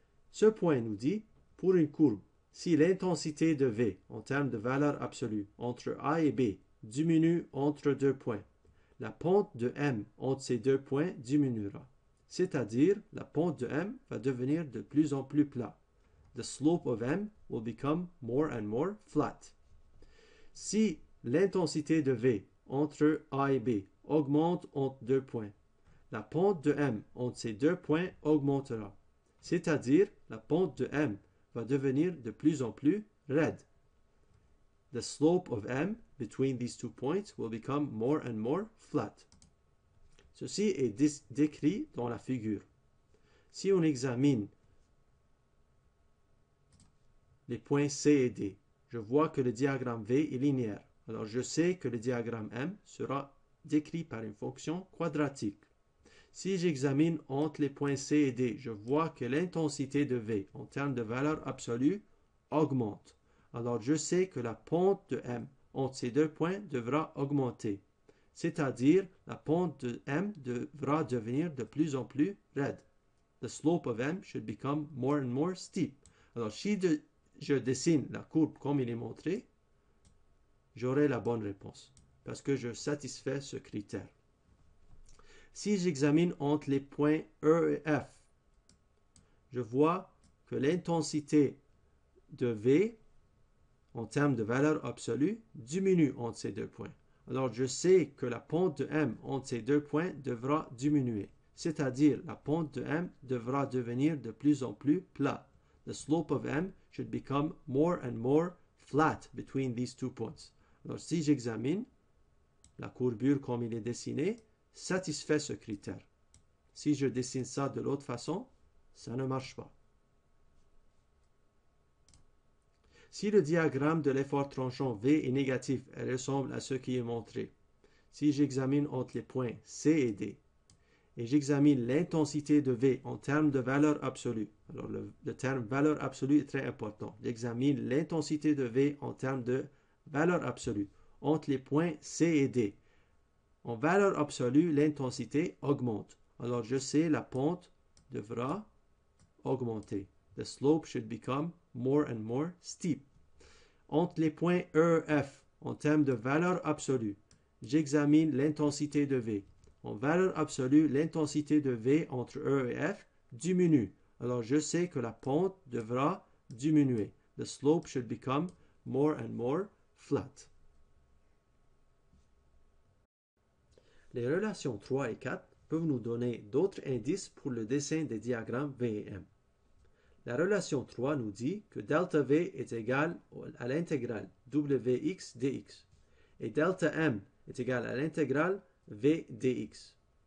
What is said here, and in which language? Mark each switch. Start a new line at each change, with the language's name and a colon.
French: Ce point nous dit, pour une courbe, si l'intensité de V en termes de valeur absolue entre A et B diminue entre deux points, la pente de M entre ces deux points diminuera. C'est-à-dire, la pente de M va devenir de plus en plus plat.
English: The slope of M will become more and more flat.
French: Si l'intensité de V entre A et B augmente entre deux points, la pente de M entre ces deux points augmentera. C'est-à-dire, la pente de M va devenir de plus en plus raide.
English: The slope of M between these two points will become more and more flat.
French: Ceci est décrit dans la figure. Si on examine les points C et D, je vois que le diagramme V est linéaire. Alors je sais que le diagramme M sera décrit par une fonction quadratique. Si j'examine entre les points C et D, je vois que l'intensité de V en termes de valeur absolue augmente. Alors je sais que la pente de M entre ces deux points devra augmenter. C'est-à-dire, la pente de M devra devenir de plus en plus raide.
English: The slope of M should become more and more steep.
French: Alors si je dessine la courbe comme il est montré, j'aurai la bonne réponse, parce que je satisfais ce critère. Si j'examine entre les points E et F, je vois que l'intensité de V, en termes de valeur absolue, diminue entre ces deux points. Alors je sais que la pente de M entre ces deux points devra diminuer. C'est-à-dire, la pente de M devra devenir de plus en plus plat.
English: The slope of M should become more and more flat between these two points.
French: Alors si j'examine, la courbure comme il est dessiné satisfait ce critère. Si je dessine ça de l'autre façon, ça ne marche pas. Si le diagramme de l'effort tranchant V est négatif et ressemble à ce qui est montré, si j'examine entre les points C et D, et j'examine l'intensité de V en termes de valeur absolue, alors le terme valeur absolue est très important, j'examine l'intensité de V en termes de valeur absolue entre les points C et D. En valeur absolue, l'intensité augmente. Alors je sais la pente devra augmenter.
English: The slope should become more and more steep.
French: Entre les points E et F, en termes de valeur absolue, j'examine l'intensité de V. En valeur absolue, l'intensité de V entre E et F diminue. Alors je sais que la pente devra diminuer.
English: The slope should become more and more flat.
French: Les relations 3 et 4 peuvent nous donner d'autres indices pour le dessin des diagrammes V et M. La relation 3 nous dit que delta V est égal à l'intégrale Wx dx et delta M est égal à l'intégrale V dx.